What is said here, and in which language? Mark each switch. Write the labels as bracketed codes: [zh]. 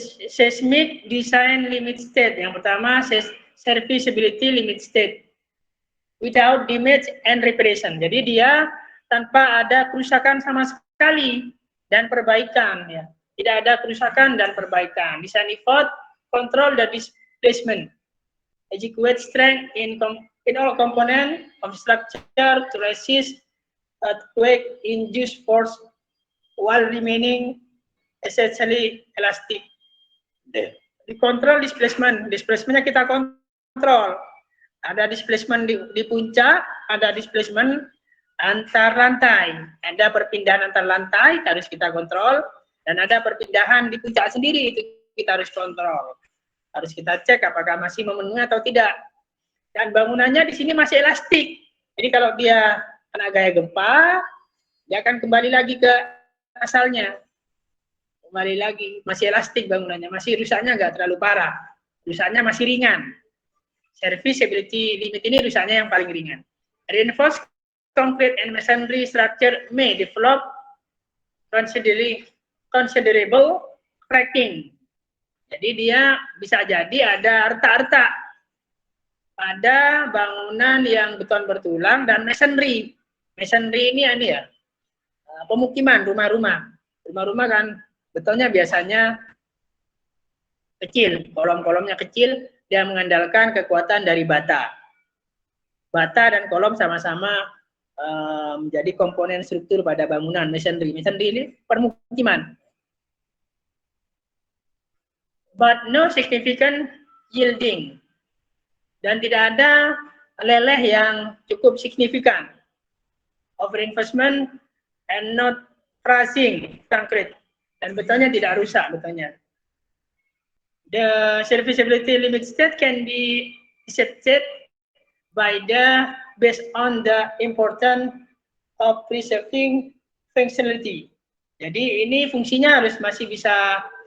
[en] Seismic design limit state. [id] Yang pertama [en] serviceability limit state without damage and reparation. [id] Jadi dia tanpa ada kerusakan sama sekali dan perbaikan, ya. Tidak ada kerusakan dan perbaikan. [en] Design effort, control the displacement, adequate strength in all component of structure to resist earthquake induced force while remaining essentially elastic. [id] Dikontrol displacementnya kita kontrol. Ada displacement di puncak, ada displacement antar lantai, ada perpindahan antar lantai harus kita kontrol, dan ada perpindahan di puncak sendiri itu kita harus kontrol. Harus kita cek apakah masih memenuhi atau tidak. Dan bangunannya di sini masih elastik. Jadi kalau dia kena gaya gempa, dia akan kembali lagi ke asalnya. Kembali lagi, masih elastik bangunannya, masih rusaknya nggak terlalu parah, rusaknya masih ringan. Serviceability limit ini rusaknya yang paling ringan. [en] Reinforced concrete and masonry structure may develop considerable cracking. [id] Jadi dia bisa jadi ada retak-retak pada bangunan yang beton bertulang dan masonry. Masonry ini ya, pemukiman, rumah-rumah kan betonnya biasanya kecil, kolom-kolomnya kecil, dia mengandalkan kekuatan dari bata. Bata dan kolom sama-sama menjadi komponen struktur pada bangunan masonry. Masonry ini permukiman. [en] But no significant yielding. [id] Dan tidak ada leleh yang cukup signifikan. [en] Of reinforcement and not crushing concrete. [id] Dan betonnya tidak rusak betonnya. [en] The serviceability limit state can be set by based on the importance of preserving functionality. [id] Jadi ini fungsinya masih bisa